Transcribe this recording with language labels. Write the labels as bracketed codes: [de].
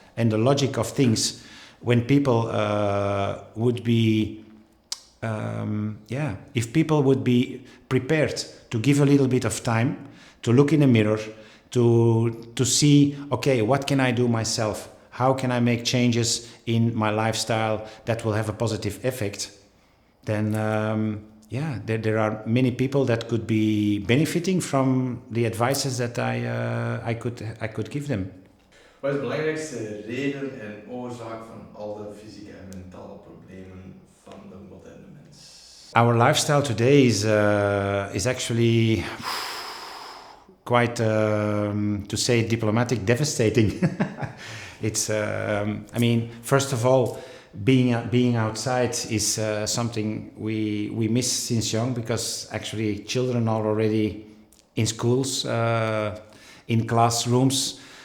[en] And the logic of things, when people would be, if people would be prepared to give a little bit of time, to look in the mirror, to see, okay, what can I do myself? How can I make changes in my lifestyle that will have a positive effect? Then there are many people that could be benefiting from the advices that I could give them. [nl] Wat is de belangrijkste reden en oorzaak van al de fysieke en mentale problemen van de moderne mens? [en] Our lifestyle today is actually quite, to say it diplomatic, devastating. It's, I mean, first of all, being outside is something we miss since young, because actually children are already in schools, in classrooms.